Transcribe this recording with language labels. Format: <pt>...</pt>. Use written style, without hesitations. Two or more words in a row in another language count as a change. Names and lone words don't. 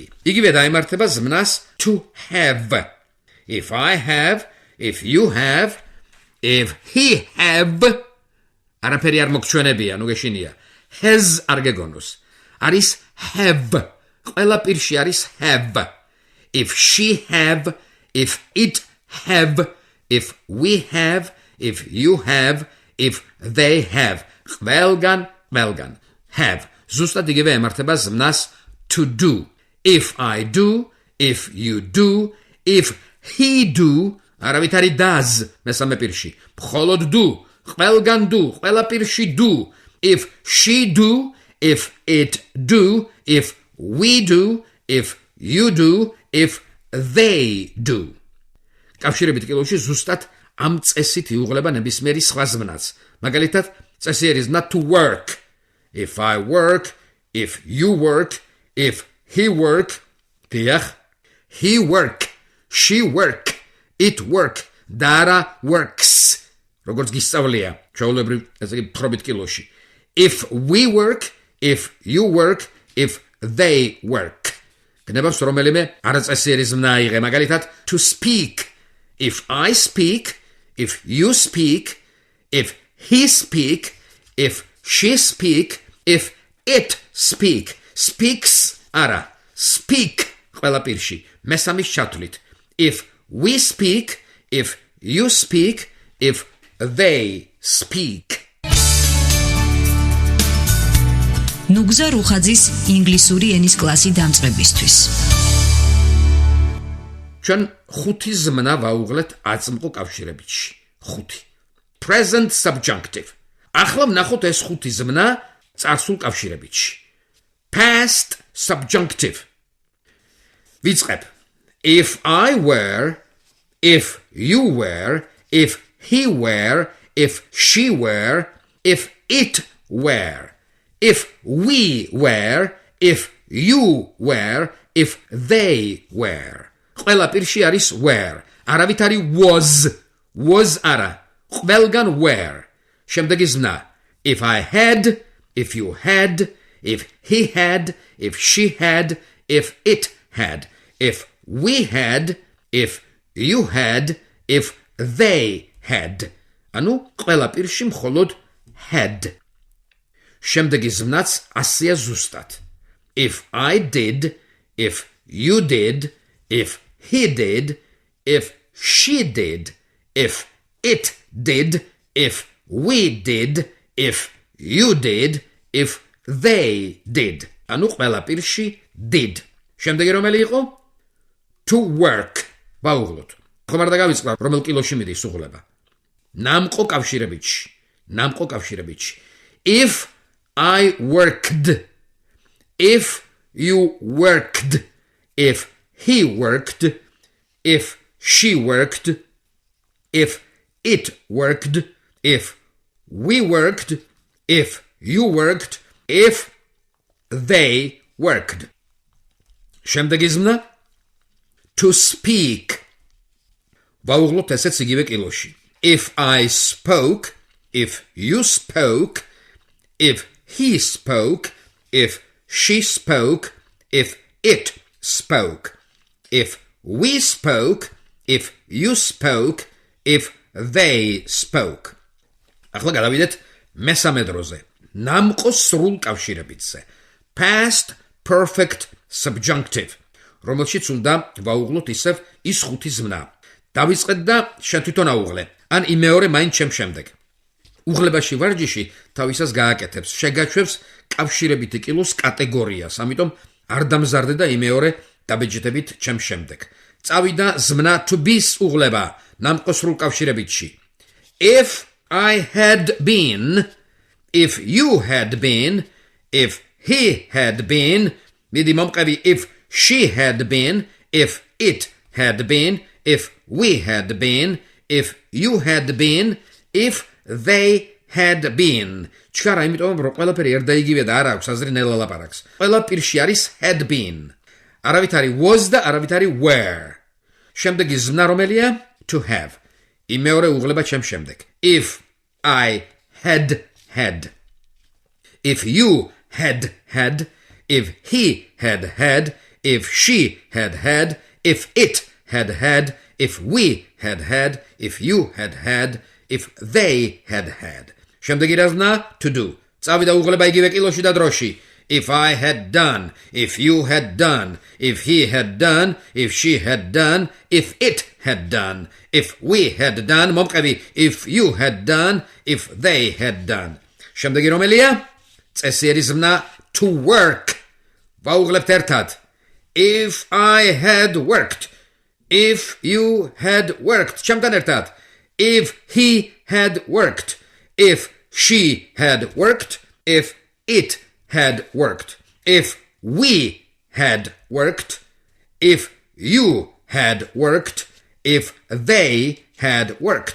<ka>იგივე დაემართება ზმნას</ka> <en>to have. If I have, if you have, if he have,</en> <ka>არაფერი არ მოგჩვენებია, ნუ გეშინია. has არ გეგონოს. არის have. ყველა პირში არის have.</ka> <en>If she have, if it have, if we have, if you have, if they have.</en> <ka>ყველგან have. ზუსტად იგივე ემართება ზმნას</ka> <en>to do. If I do, if you do, if he do,</en> <ka>არავით არის does მესამე პირში. მხოლოდ do, ყველგან do, ყველა პირში do.</ka> <en>If she do, if it do, if we do, if you do, if they do.</en> <ka>კავშირებით კილოში ზუსტად ამ წესით იუღლება ნებისმიერი სხვა ზმნაც. მაგალითად, წესი არის</ka> <en>not to work. If I work, if you work, if he work, დიახ, he work, she work, it work,</en> <ka>და არა works. როგორც გისწავლია, ჩვეულებრივ ესე იგი პრობით კილოში.</ka> <en>If we work, if you work, if they work.</en> <ka>გნებას რომელიმე არაწესიერი ზმნა აიღე, მაგალითად,</ka> <en>to speak. If I speak, if you speak, if he speak, if she speak, if it speak.</en> <ka>Speaks არა, speak ყველა პირში. მესამის ჩათვლით.</ka> <en>If we speak, if you speak, if they speak.</en> <ka>ნუგზარ რუხაძის ინგლისური ენის კლასი დამწყებისთვის. ჩვენ ხუთი ზმნა ვაუღლეთ აწმყო კავშირებითში.</ka> <en>ხუთი. Present subjunctive.</en> <ka>ახლა ვნახოთ ეს ხუთი ზმნა წარსულ კავშირებითში.</ka> <en>Past subjunctive. ვიწყებ. If I were, if you were, if he were, if she were, if it were, if we were, if you were, if they were.</en> <ka>ყველა პირში არის were. არავით არის was არა. ყველგან were. შემდეგი ზმნა.</ka> <en>If I had, if you had, if he had, if she had, if it had, if we had, if you had, if they had.</en> <ka>ანუ ყველა პირში მხოლოდ had. შემდეგი ზმნაც ასეა ზუსტად.</ka> <en>If I did, if you did, if he did, if she did, if it did, if we did, if you did, if they did.</en> <ka>ანუ ყველა პირში did. შემდეგი რომელი იყო?</ka> <en>To work.</en> <ka>ვაუღლოთ. ხომ არ დაგავიწყდა რომელ კილოში მიდის უღლება? ნამყო კავშირებითში.</ka> <en>If I worked, if you worked, if he worked, if she worked, if it worked, if we worked, if you worked, if they worked.</en> <ka>შემდეგი ზმნა</ka> <en>to speak.</en> <ka>ვაუღლოთ ესეც იგივე კილოში.</ka> <en>If I spoke, if you spoke, if he spoke, if she spoke, if it spoke, if we spoke, if you spoke, if they spoke.</en> <ka>ახლა გადავიდეთ მესამე დროზე. ნამყო სრულ კავშირებითზე.</ka> <en>Past perfect subjunctive.</en> <ka>რომელშიც უნდა ვაუღლოთ ისევ ის ხუთი ზმნა. დავიწყეთ და შენ თვითონ აუღლე. ან იმეორე მაინც ჩემ შემდეგ. უღლებაში ვარჯიში თავისას გააკეთებს, შეგაჩვევს კავშირებითი კილოს კატეგორიას, ამიტომ არ დამზარდე და იმეორე დაბეჭდებით ჩემ შემდეგ. წავიდა ზმნა</ka> <en>to be-</en> <ka>ს უღლება ნამყო სრულ კავშირებითში.</ka> <en>If I had been, if you had been, if he had been,</en> <ka>მიდი მომყევი</ka> <en>if she had been, if it had been, if we had been, if you had been, if they had been.</en> <ka>ჩქარა, იმიტომ რომ ყველაფერი ერთ და იგივე და არ აქვს აზრი ნელ ლაპარაკს. ყველა პირში არის</ka> <en>had been.</en> <ka>არავით არის was და არავით არის were. შემდეგი ზმნა რომელია?</ka> <en>To have.</en> <ka>იმეორე უღლება ჩემ შემდეგ.</ka> <en>If I had had. If you had had. If he had had. If she had had. If it had had. If we had had. If you had had. If they had had.</en> <ka>შემდეგი რაზმნა?</ka> <en>To do.</en> <ka>წავიდა უღლება იგივე კილოში და დროში.</ka> <en>If I had done, if you had done, if he had done, if she had done, if it had done, if we had done, მომყევი if you had done, if they had done.</en> <ka>შემდეგი რომელია? წესიერი ზმნა</ka> <en>to work.</en> <ka>ვაუღლებთ ერთად.</ka> <en>If I had worked, if you had worked.</en> <ka>ჩემთან ერთად.</ka> <en>If he had worked, if she had worked, if it had worked, if we had worked, if you had worked, if they had worked.</en>